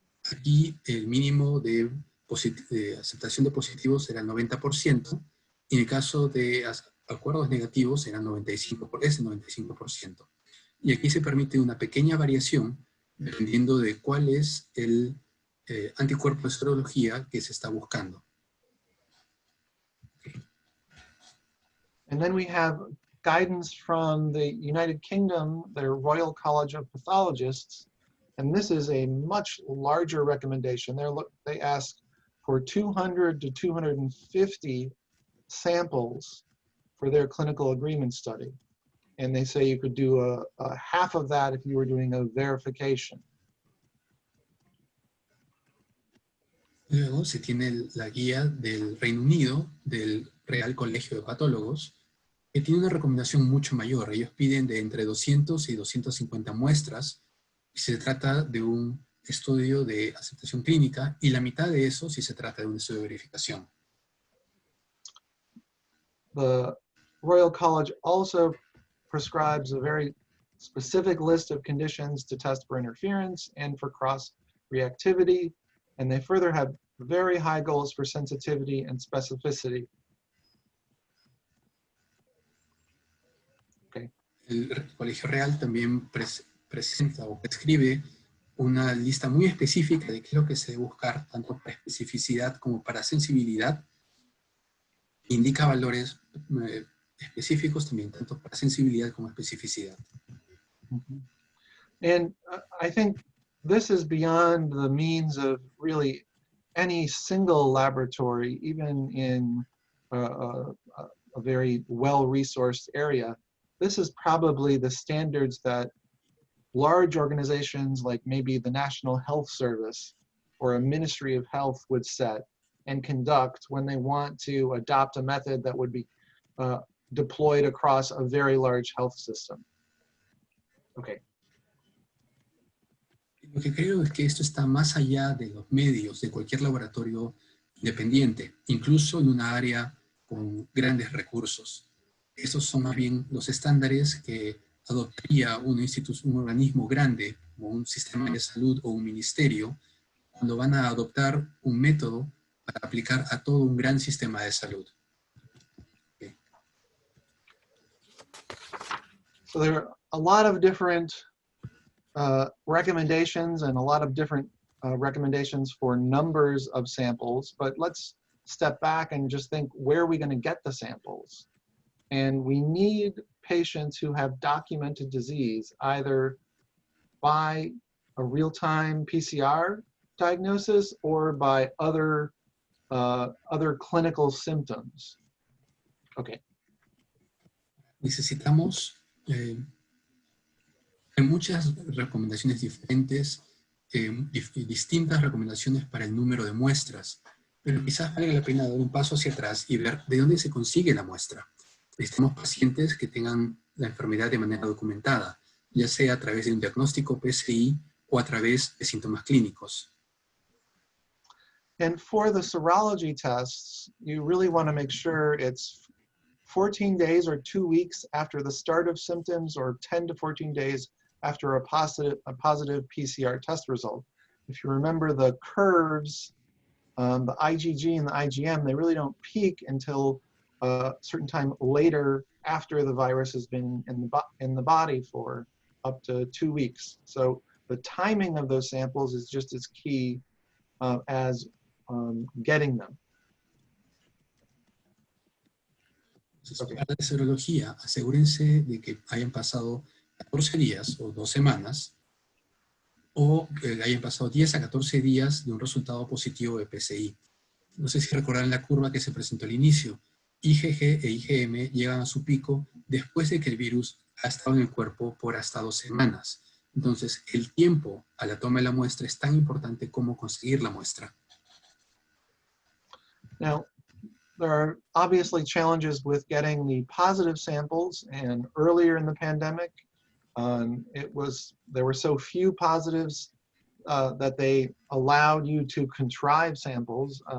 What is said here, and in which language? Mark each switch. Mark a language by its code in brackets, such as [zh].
[es] Aquí el mínimo de aceptación de positivos era el 90%, y en el caso de acuerdos negativos eran 95%. Y aquí se permite una pequeña variación dependiendo de cuál es el anticuerpo de serología que se está buscando. [en] And then we have guidance from the United Kingdom, their Royal College of Pathologists, and this is a much larger recommendation. They ask for 200 to 250 samples for their clinical agreement study. And they say you could do a half of that if you were doing a verification. [es] Luego se tiene la guía del Reino Unido, del Real Colegio de Patólogos, que tiene una recomendación mucho mayor. Ellos piden de entre 200 y 250 muestras, y se trata de un estudio de aceptación clínica, y la mitad de eso si se trata de un estudio de verificación. [en] The Royal College also prescribes a very specific list of conditions to test for interference and for cross-reactivity, and they further have very high goals for sensitivity and specificity. Okay. [es] El Colegio Real también presenta o prescribe una lista muy específica de qué es lo que se debe buscar, tanto para especificidad como para sensibilidad. Indica valores específicos también, tanto para sensibilidad como especificidad. [en] And I think this is beyond the means of really any single laboratory, even in a very well-resourced area. This is probably the standards that large organizations like maybe the National Health Service or a Ministry of Health would set and conduct when they want to adopt a method that would be deployed across a very large health system. Okay. [es] Lo que creo es que esto está más allá de los medios de cualquier laboratorio independiente, incluso en una área con grandes recursos. Estos son más bien los estándares que adoptaría un organismo grande, como un sistema de salud o un ministerio, cuando van a adoptar un método para aplicar a todo un gran sistema de salud. [en] Okay. So there are a lot of different recommendations and a lot of different recommendations for numbers of samples, but let's step back and just think, where are we going to get the samples? And we need patients who have documented disease, either by a real-time PCR diagnosis or by other clinical symptoms. Okay. [es] Necesitamos, hay muchas recomendaciones diferentes, distintas recomendaciones para el número de muestras, pero quizás valga la pena dar un paso hacia atrás y ver de dónde se consigue la muestra. Necesitamos pacientes que tengan la enfermedad de manera documentada, ya sea a través de un diagnóstico PCI o a través de síntomas clínicos. [en] And for the serology tests, you really want to make sure it's 14 days or 2 weeks after the start of symptoms, or 10 to 14 days after a positive PCR test result. If you remember the curves, the IgG and the IgM, they really don't peak until a certain time later after the virus has been in the body for up to 2 weeks. So the timing of those samples is just as key as getting them. [es] Para la serología, asegúrense de que hayan pasado 14 días o 2 semanas, o que hayan pasado 10 a 14 días de un resultado positivo de PCI. No sé si recordarán la curva que se presentó al inicio. IgG e IgM llegan a su pico después de que el virus ha estado en el cuerpo por hasta 2 semanas. Entonces, el tiempo a la toma de la muestra es tan importante como conseguir la muestra. [en] Now, there are obviously challenges with getting the positive samples, and earlier in the pandemic, there were so few positives that they allowed you to contrive samples.